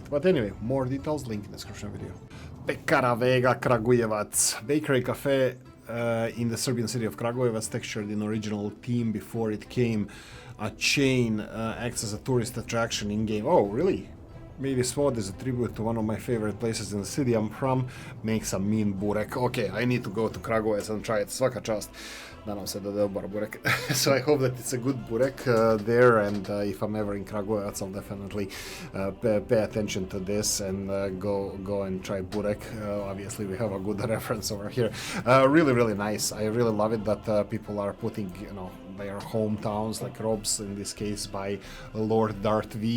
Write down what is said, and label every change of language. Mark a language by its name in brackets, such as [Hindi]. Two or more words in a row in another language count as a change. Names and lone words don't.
[English] But anyway, more details, link in the description video. Pekara, Vega, Kragujevac, bakery cafe in the Serbian city of Kragujevac, textured in original theme before it came a chain, acts as a tourist attraction in-game. Oh, really? Maybe this mod is a tribute to one of my favorite places in the city I'm from. Makes a mean burek. Okay, I need to go to Kragujevac and try it. [Serbian] Svaka čast. Nadam se da je dobar burek. [English] So I hope that it's a good burek there, and if I'm ever in Kragujevac, I'll definitely pay attention to this and go and try burek. Obviously, we have a good reference over here. Really nice. I really love it that people are putting, you know, their hometowns, like Robs in this case by Lord Darth V.